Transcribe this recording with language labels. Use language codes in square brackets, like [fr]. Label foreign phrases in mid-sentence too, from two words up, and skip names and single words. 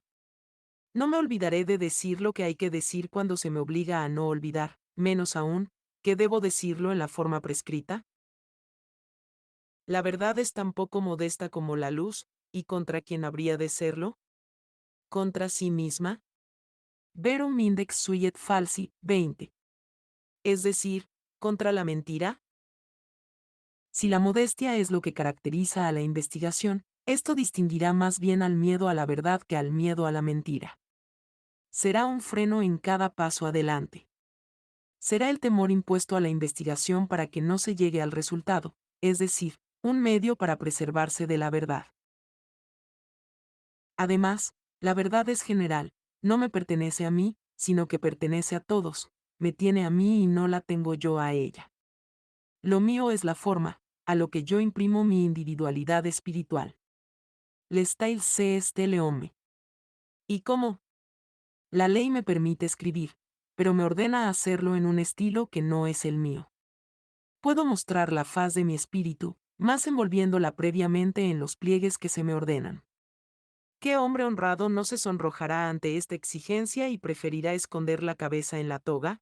[es] No me olvidaré de decir lo que hay que decir cuando se me obliga a no olvidar, menos aún, que debo decirlo en la forma prescrita. La verdad es tan poco modesta como la luz, ¿y contra quién habría de serlo? ¿Contra sí misma? [la] Verum index suiet falsi, 20. [es] Es decir, contra la mentira. Si la modestia es lo que caracteriza a la investigación, esto distinguirá más bien al miedo a la verdad que al miedo a la mentira. Será un freno en cada paso adelante. Será el temor impuesto a la investigación para que no se llegue al resultado, es decir, un medio para preservarse de la verdad. Además, la verdad es general, no me pertenece a mí, sino que pertenece a todos, me tiene a mí y no la tengo yo a ella. Lo mío es la forma, a lo que yo imprimo mi individualidad espiritual. [fr] Le style c'est este le homme. [es] ¿Y cómo? La ley me permite escribir, pero me ordena hacerlo en un estilo que no es el mío. Puedo mostrar la faz de mi espíritu, más envolviéndola previamente en los pliegues que se me ordenan. ¿Qué hombre honrado no se sonrojará ante esta exigencia y preferirá esconder la cabeza en la toga?